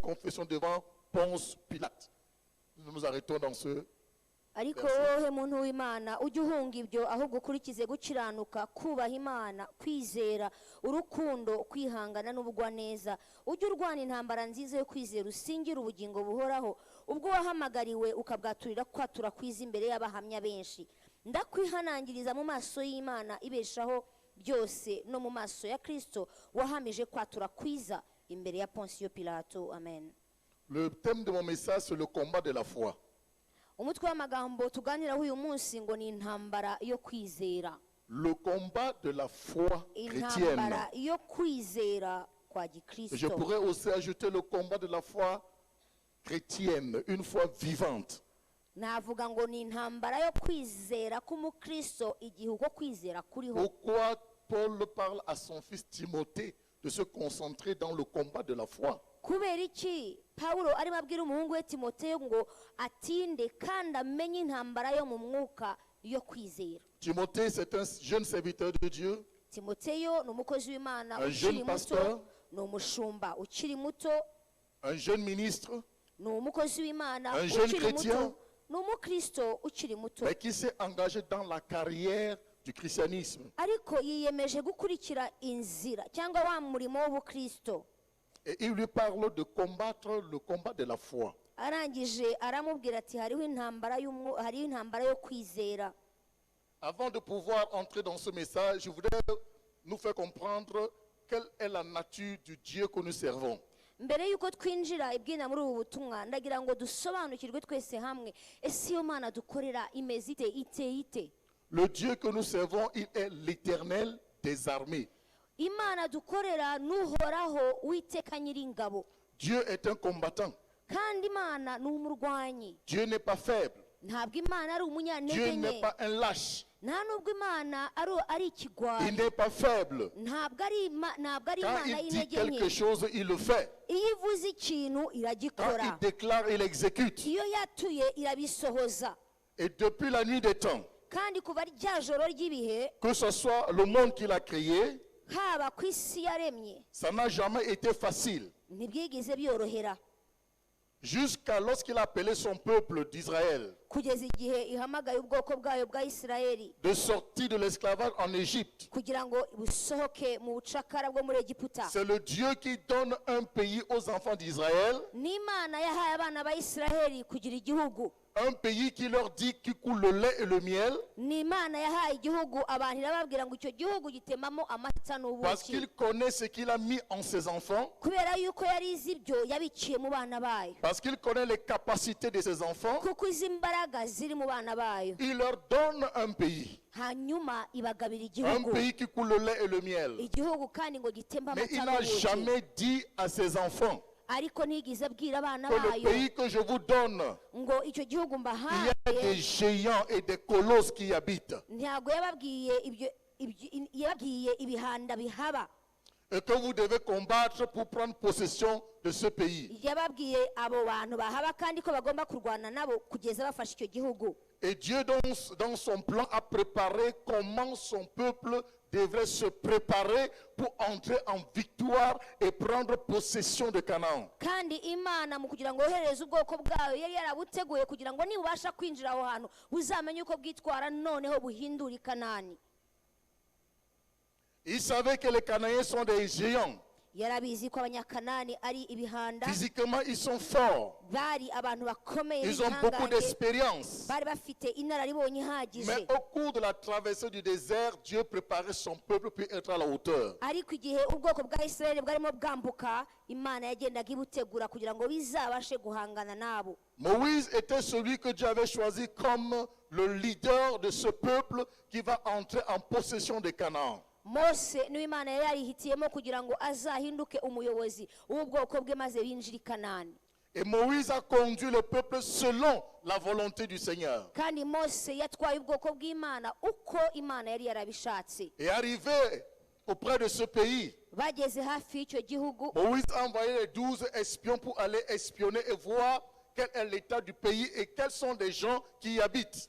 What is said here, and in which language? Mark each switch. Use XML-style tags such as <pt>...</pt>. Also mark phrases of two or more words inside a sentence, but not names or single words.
<fr>confession devant Ponce Pilate. Nous nous arrêtons dans ce.</fr> <rw>ariko wowe muntu w'Imana ujye uhunga ibyo ahubwo ukurikize gukiranuka, kubaha Imana, kwizera, urukundo, kwihangana n'ubugwaneza. Ujye urwana intambara nziza yo kwizera, usingira ubugingo buhoraho ubwo wahamagariwe ukabwaturira kwatura kwiza imbere y'abahamya benshi. Ndakwihanangiriza mu maso y'Imana ibeshaho byose no mu maso ya Kristo wahamije kwatura kwiza imbere ya Poncio Pilato. Amen.</rw> <fr>Le thème de mon message, c'est le combat de la foi.</fr> <rw>Umutwe w'amagambo tuganiraho uyu munsi ngo ni intambara yo kwizera.</rw> <fr>Le combat de la foi chrétienne.</fr> <rw>Intambara yo kwizera kwa Gikristo.</rw> <fr>Je pourrais aussi ajouter le combat de la foi chrétienne, une foi vivante.</fr> <rw>Navuga ngo ni intambara yo kwizera k'umukristo igihe uko kwizera kuriho.</rw> <fr>Pourquoi Paul parle à son fils Timothée de se concentrer dans le combat de la foi?</fr> <rw>Kubera iki Paulo arimo abwira umuhungu we Timoteyo ngo atinde kandi amenye intambara yo mu mwuka yo kwizera.</rw> <fr>Timothée, c'est un jeune serviteur de Dieu.</fr> <rw>Timoteyo ni umukozi w'Imana</rw> <fr>Un</fr> <rw>ukiri</rw> <fr>jeune pasteur.</fr> <rw>muto, ni umushumba ukiri muto,</rw> <fr>Un jeune ministre,</fr> <rw>ni umukozi w'Imana</rw> <fr>Un jeune</fr> <rw>ukiri</rw> <fr>chrétien.</fr> <rw>muto, ni umukristo ukiri muto,</rw> <fr>mais qui s'est engagé dans la carrière du christianisme.</fr> <rw>ariko yiyemeje gukurikira inzira cyangwa wa murimo w'ubukristo.</rw> <fr>Et il lui parle de combattre le combat de la foi.</fr> <rw>Arangije aramubwira ati hariho intambara yo kwizera.</rw> <fr>Avant de pouvoir entrer dans ce message, je voudrais nous faire comprendre quelle est la nature du Dieu que nous servons.</fr> <rw>Mbere yuko twinjira ibwina muri ubu butumwa ndagira ngo dusobanukirwe twese hamwe ese iyo Mana dukorera imeze ite.</rw> <fr>Le Dieu que nous servons, il est l'Éternel des armées.</fr> <rw>Imana dukorera n'uhoraho witeka nyiringabo.</rw> <fr>Dieu est un combattant.</fr> <rw>Kandi Imana ni umurwanyi.</rw> <fr>Dieu n'est pas faible.</fr> <rw>Ntabwo Imana ari</rw> <fr>Dieu</fr> <rw>umunyantege</rw> <fr>n'est</fr> <rw>nke.</rw> <fr>pas un lâche.</fr> <rw>Nta nubwo Imana ari</rw> <fr>Il</fr> <rw>ikigwari.</rw> <fr>n'est pas faible.</fr> <rw>Ntabwo ari</rw> <fr>Quand</fr> <rw>Imana</rw> <fr>il dit</fr> <rw>y'intege</rw> <fr>quelque</fr> <rw>nke.</rw> <fr>chose, il le fait.</fr> <rw>Iyo ivuze ikintu</rw> <fr>Quand il</fr> <rw>iragikora.</rw> <fr>déclare, il exécute.</fr> <rw>Iyo yatuye irabisohoza.</rw> <fr>Et depuis la nuit des temps,</fr> <rw>Kandi kuva rya joro ry'ibihe</rw> <fr>que ce soit le monde qu'il a créé,</fr> <rw>haba ku isi yaremye</rw> <fr>ça n'a jamais été facile.</fr> <rw>ntibyigize byorohera</rw> <fr>Jusqu'à lorsqu'il a appelé son peuple d'Israël</fr> <rw>kugeza igihe ihamagaye ubwoko bwayo bwa Isirayeli</rw> <fr>de sortir de l'esclavage en Égypte.</fr> <rw>kugira ngo busohoke mu bucakara bwo muri Egiputa.</rw> <fr>C'est le Dieu qui donne un pays aux enfants d'Israël,</fr> <rw>N'Imana yahaye abana ba Isirayeli kugira igihugu.</rw> <fr>un pays qui leur dit qui coule le lait et le miel,</fr> <rw>N'Imana yahaye igihugu abantu irababwira ngo icyo gihugu gitemamo amata</rw> <fr>parce</fr> <rw>n'ubuki.</rw> <fr>qu'il connaît ce qu'il a mis en ses enfants,</fr> <rw>Kubera yuko yari izi ibyo yabiciye mu bana bayo.</rw> <fr>parce qu'il connaît les capacités de ses enfants,</fr> <rw>Kuko izi imbaraga ziri mu bana bayo.</rw> <fr>il leur donne un pays.</fr> <rw>Hanyuma ibagabira</rw> <fr>Un</fr> <rw>igihugu.</rw> <fr>pays qui coule le lait et le miel.</fr> <rw>Igihugu kandi ngo gitemba</rw> <fr>Mais il</fr> <rw>amata</rw> <fr>n'a</fr> <rw>n'ubuki.</rw> <fr>jamais dit à ses enfants</fr> <rw>Ariko ntigeze abwira abana</rw> <fr>que le</fr> <rw>bayo</rw> <fr>pays que je vous donne,</fr> <rw>ngo icyo gihugu</rw> <fr>il y</fr> <rw>mbahaye.</rw> <fr>a des géants et des colosses qui y habitent.</fr> <rw>Ntabwo yababwiye yababwiye ibihanda bihaba.</rw> <fr>Et que vous devez combattre pour prendre possession de ce pays.</fr> <rw>Yababwiye abo bantu bahaba kandi ko bagomba kurwana nabo kugeza bafashe icyo gihugu.</rw> <fr>Et Dieu, dans son plan, a préparé comment son peuple devrait se préparer pour entrer en victoire et prendre possession de Canaan.</fr> <rw>Kandi Imana mu kugira ngo yohereze ubwoko bwayo yari yarabuteguye kugira ngo nibubasha kwinjira aho hantu buzamenye uko bwitwara noneho buhindura i Kanani.</rw> <fr>Il savait que les Cananéens sont des géants.</fr> <rw>Yarabizi ko abanyakanani ari ibihanda.</rw> <fr>Physiquement, ils sont forts.</fr> <rw>Bari abantu bakomeye</rw> <fr>Ils ont beaucoup d'expérience.</fr> <rw>bari bafite inararibonye ihagije.</rw> <fr>Mais au cours de la traversée du désert, Dieu préparait son peuple pour être à la hauteur.</fr> <rw>Ariko igihe ubwoko bwa Isirayeli bwarimo bwambuka Imana yagendaga ibutegura kugira ngo bizabashe guhangana nabo.</rw> <fr>Moïse était celui que Dieu avait choisi comme le leader de ce peuple qui va entrer en possession de Canaan.</fr> <rw>Mose niwe Imana yari yarihitiyemo kugira ngo azahinduke umuyobozi w'ubwoko bwe maze binjira i Kanani.</rw> <fr>Et Moïse a conduit le peuple selon la volonté du Seigneur.</fr> <rw>Kandi Mose yatwaye ubwoko bw'Imana uko Imana yari yarabishatse.</rw> <fr>Et arrivé auprès de ce pays,</fr> <rw>Bageze hafi y'icyo gihugu,</rw> <fr>Moïse a envoyé les 12 espions pour aller espionner et voir quel est l'état du pays et quels sont les gens qui y habitent.</fr>